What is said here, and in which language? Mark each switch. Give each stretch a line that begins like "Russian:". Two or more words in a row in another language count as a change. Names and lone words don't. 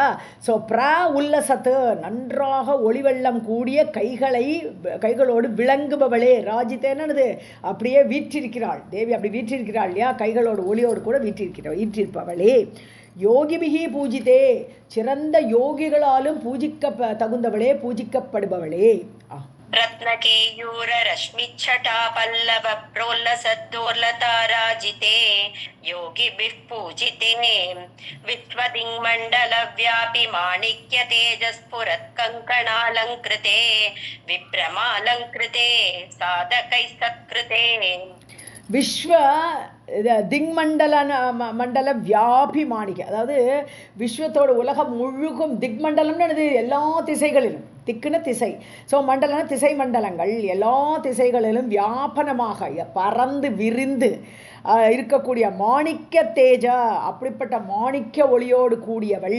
Tamil: ஸோ உல்லசத்து நன்றாக ஒளி வெள்ளம் கூடிய கைகளோடு விளங்குபவளே, ராஜித்தேன்னு அப்படியே வீற்றிருக்கிறாள் தேவி, அப்படி வீற்றிருக்கிறாள் இல்லையா, கைகளோடு ஒளியோடு கூட வீற்றிருப்பவளே.
Sanskrit: योगिभिः पूजिते,
Tamil: சிறந்த யோகிகளாலும் பூஜிக்க தகுந்தவளே, பூஜிக்கப்படுபவளே.
Sanskrit: रत्नकेयूर रश्मिच्छटा पल्लव प्रोल्लसद्दोर्लताराजिते योगिभिः पूजिते विश्वदिङ्मण्डलव्यापि माणिक्य तेजस्फुरत्कङ्कणालङ्कृते विभ्रमालङ्कृते साधकैः सत्कृते. विश्व मण्डल व्यापि माणिक्य,
Tamil: அதாவது விஸ்வத்தோட உலகம் முழுக்கும் திக்மண்டலம்னு என்னது, எல்லா திசைகளிலும், திக்குன்னு திசை, ஸோ மண்டலம்னா திசை மண்டலங்கள், எல்லா திசைகளிலும் வியாபனமாக பறந்து விரிந்து இருக்கக்கூடிய மாணிக்க தேஜா, அப்படிப்பட்ட மாணிக்க ஒளியோடு கூடியவள்.